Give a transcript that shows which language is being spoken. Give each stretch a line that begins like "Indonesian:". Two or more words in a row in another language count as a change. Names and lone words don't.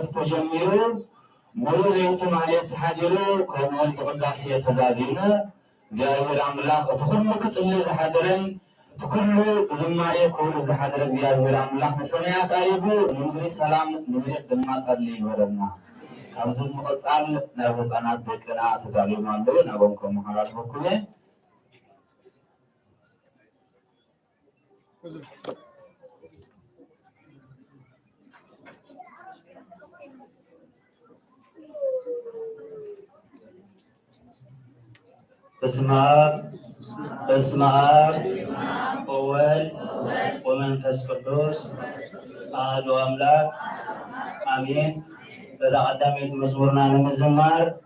Tigrinya: ተጀሚሩ ሙሉእ ለይቲ ማለት ተሓዲሩ ከምኡውን ብቅዳሴ ተዛዚሙ እግዚአብሔር አምላኽ እቲ ኩሉ ክጽልይ ዝሓደረን እቲ ኩሉ ብዝማሬ ክብሉ ዝሓደረ እግዚአብሔር አምላኽ ንሰማያት ኣሪጉ ንምድሪ ሰላም ንምድሪ ድማ ጠሊ ይበረና። ካብዚ ምቕፃል ናብ ህፃናት ደቅና ተዳልዮም ኣለዉ ናቦም ከመሓላልፈኩም እየ።
Geez: በስመ አብ ወወልድ ወመንፈስ ቅዱስ አሐዱ አምላክ አሜን።
Tigrinya: በቀዳሚት መዝሙርና ንምዝማር